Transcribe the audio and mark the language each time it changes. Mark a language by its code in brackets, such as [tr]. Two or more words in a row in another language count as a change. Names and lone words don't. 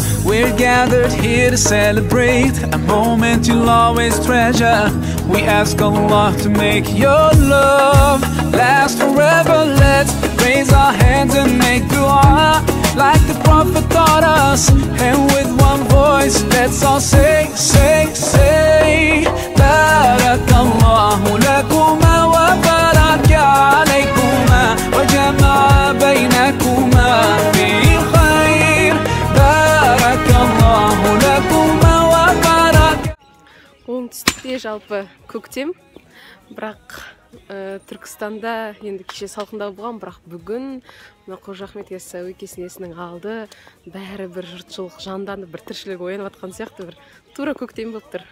[en] We're gathered here to celebrate a moment you'll always treasure. We ask Allah to make your love last forever. Let's raise our hands and make dua like the Prophet taught us. And with one voice, let's all say, say, say, [ar] بارك الله لكما وبارك عليكما وجمع بينكما في خير. بارك الله لكما وبارك. [kk] Оңтүстікте жалпы көктем, бірақ Түркістанда енді кеше салқындау болған, бірақ бүгін Қожа Ахмет Яссауи кесенесінің алды бәрі бір жұртшылық жанданып, бір тіршілік оянып жатқан сияқты, бір тура көктем болып тұр.